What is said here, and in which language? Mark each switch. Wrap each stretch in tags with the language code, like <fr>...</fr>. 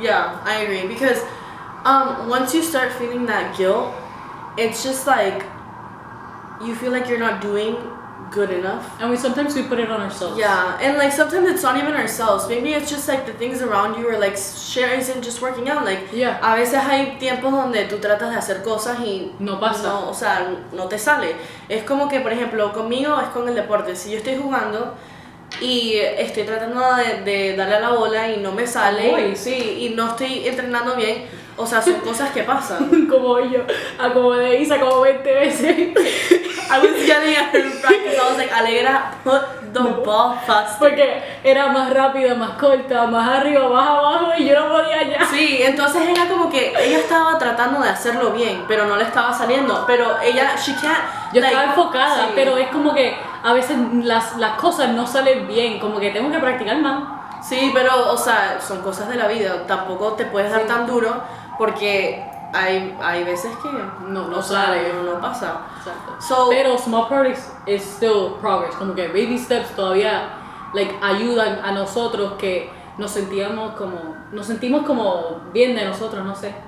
<en>yeah, I agree because once you start feeling that guilt, it's just like you feel like you're not doing good enough, and sometimes we put it on ourselves. Yeah, and like sometimes it's not even ourselves. Maybe it's just like the things around you, or like shit isn't just working out.</en> <es>Like a veces hay tiempos donde tú tratas de hacer cosas y no pasa. No, o sea, no te sale. Es como que, por ejemplo, conmigo es con el deporte. Si yo estoy jugando y estoy tratando de darle a la bola y no me sale, sí, y no estoy entrenando bien, o sea, son cosas que pasan. Como yo, acomodé Isa como 20 veces.</es> <en>I was yelling at her in practice. I was like, Alegra, put the ball faster.</en> <es>Porque era más rápida, más corta, más arriba, más abajo y yo no podía ya. Sí, entonces era como que ella estaba tratando de hacerlo bien, pero no le estaba saliendo. Pero ella,</es> <en>she can't.</en> <es>Yo estaba enfocada, pero es como que a veces las cosas no salen bien, como que tengo que practicar más. Sí, pero, o sea, son cosas de la vida. Tampoco te puedes dar tan duro porque hay veces que no sale, no pasa. Exacto.</es> <en>Pero small progress is still progress.</en> <es>Como que</es> <en>baby steps</en> <es>todavía like ayudan a nosotros que nos sentimos como bien de nosotros, no sé.</es>